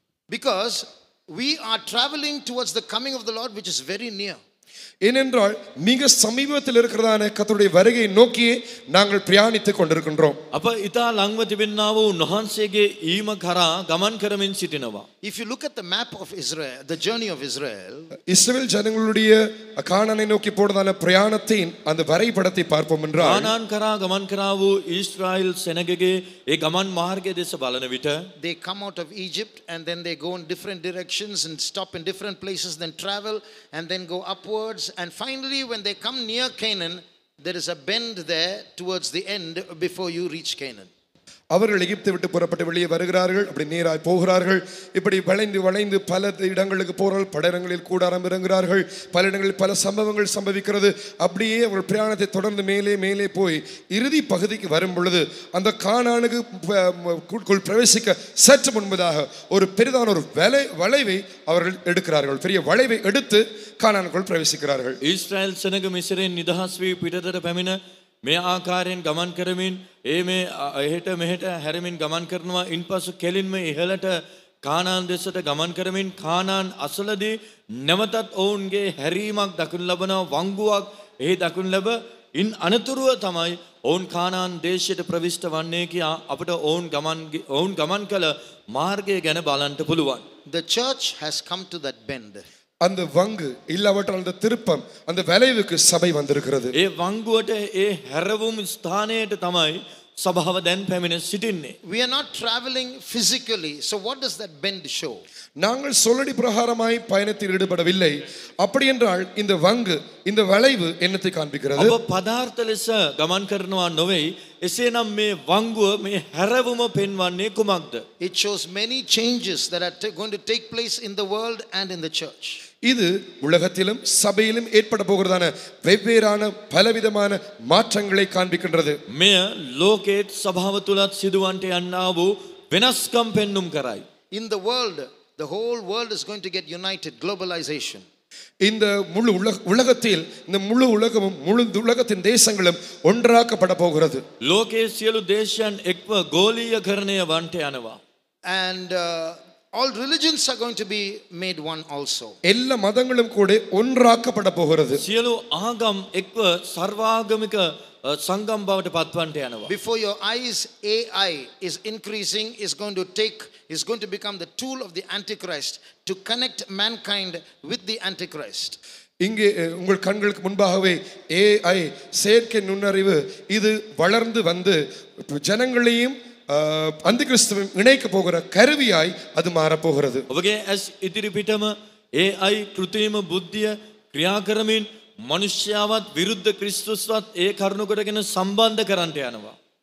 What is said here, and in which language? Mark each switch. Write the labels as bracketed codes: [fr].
[en] Because we are traveling towards the coming of the Lord, which is very near. [ta] ஏனென்றால் மிக சமீபத்தில் இருக்கிறதான கர்த்தருடைய வருகையை நோக்கியே நாங்கள் பிரயாணித்துக் கொண்டிருக்கின்றோம். [si] අප ඉතා ලංව තිබෙන්නා වූ උන්වහන්සේගේ ඊම කරා ගමන් කරමින් සිටිනවා. [en] If you look at the map of Israel, the journey of Israel, [ta] இஸ்ரவேல் ஜனங்களுடைய கானானை நோக்கி போறதான பிரயாணத்தின் அந்த வரைபடத்தை பார்ப்போம் என்றால், [si] කානාන් කරා ගමன் කරා වූ ඊශ්‍රායෙල් සෙනගගේ ඒ ගමන් මාර්ගය දෙස බලන විට [en] they come out of Egypt and then they go in different directions and stop in different places, then travel and then go upwards, and finally when they come near Canaan, there is a bend there towards the end before you reach Canaan. [ta] அவர்கள் எகிப்தை விட்டு புறப்பட்டு வெளியே வருகிறார்கள், அப்படி நேராய் போகிறார்கள். இப்படி வளைந்து வளைந்து பல இடங்களுக்கு போறார்கள். பல இடங்களில் கூடாரம் இறங்குகிறார்கள். பல இடங்களில் பல சம்பவங்கள் சம்பவிக்கிறது. அப்படியே அவர்கள் பிரயாணத்தை தொடர்ந்து மேலே மேலே போய் இறுதி பகுதிக்கு வரும் பொழுது அந்த கானானுக்கு பிரவேசிக்க சற்று முன்பதாக ஒரு பெரிதான ஒரு வளைவை அவர்கள் எடுக்கிறார்கள். பெரிய வளைவை எடுத்து கானானுக்குள் பிரவேசிக்கிறார்கள். [si] ඊශ්‍රායෙල් සෙනග මිසරෙන් නිදහස් වී පිටතට පැමිණ මේ ආකාරයෙන් ගමන් කරමින් මේ එහෙට මෙහෙට හැරමින් ගමන් කරනවා. ඉන්පසු කෙලින්ම ඉහළට කානාන් දෙසට ගමන් කරමින් කානාන් අසලදී නැවතත් ඔවුන්ගේ හැරීමක් දක්වනු ලබනවා. වංගුවක් එහි දක්වනු ලැබ ඉන් අනතුරුව තමයි ඔවුන් කානාන් දේශයට ප්‍රවිෂ්ඨ වන්නේ කියා අපට ඔවුන් ගමන් කළ මාර්ගය ගැන බලන්න පුළුවන්. [en] The church has come to that bend. [ta] அந்த வங்கு இல்லாவற்றால் அந்த திருப்பம் அந்த வளைவுக்கு சபை வந்திருக்கிறது. [si] ඒ වංගුවට ඒ හැරවුම් ස්ථානයට තමයි සභාව දැන් පැමිණ සිටින්නේ. [en] We are not traveling physically. So what does that bend show? [ta] நாங்கள் சொல்லடி பிரகாரமாய் பயணத்தில் ஈடுபடவில்லை. அப்படி என்றால் இந்த வங்கு இந்த வளைவு என்னத்தை காண்பிக்கிறது? [si] අප පදාර්ථ ලෙස ගමන් කරනවා නොවේ. එසේනම් මේ වංගුව මේ හැරවුම පෙන්වන්නේ කුමක්ද? [en] It shows many changes that are going to take place in the world and in the church. [ta] இது உலகத்திலும் சபையிலும் ஏற்பட போகிறதான வெவ்வேறான பலவிதமான மாற்றங்களை காண்பிக்கின்றது. [si] මෙය ලෝකේත් සභාව තුලත් සිදුවන්ට යන්නා වූ වෙනස්කම් පෙන්눔 කරයි. [en] In the world, the whole world is going to get united. Globalization. [ta] இந்த முழு உலகத்தில் இந்த முழு உலகமும் முழு உலகத்தின் தேசங்களும் ஒன்றாக்கப்பட போகிறது. [si] ලෝකයේ සියලු දේශයන් එක්ව ගෝලීයකරණය වන්ට යනවා. [en] And all religions are going to be made one also. [ta] எல்லா மதங்களும் கூட ஒன்றாக்கப்பட போகிறது. [si] සියලු ආගම් එක්ව සර්වාගමික සංගම් බවට පත්වන්නට යනවා. [en] Before your eyes, AI is increasing, is going to become the tool of the Antichrist to connect mankind with the Antichrist. [ta] இங்கே உங்கள் கண்களுக்கு முன்பாகவே AI செயற்கை நுண்ணறிவு இது வளர்ந்து வந்து ஜனங்களையும் அந்தி கிறிஸ்துவையும் இணைக்க போகிற கருவியாய் அது மாறப்போகிறது. [si] ඔබගේ ඇස් ඉදිරි පිටම AI කෘත්‍රිම බුද්ධිය ක්‍රියා කරමින් මනුෂ්‍යයාවත් විරුද්ධ ක්‍රිස්තුස්වත් ඒ කරුණ කොටගෙන සම්බන්ධ කරන්නට යනවා.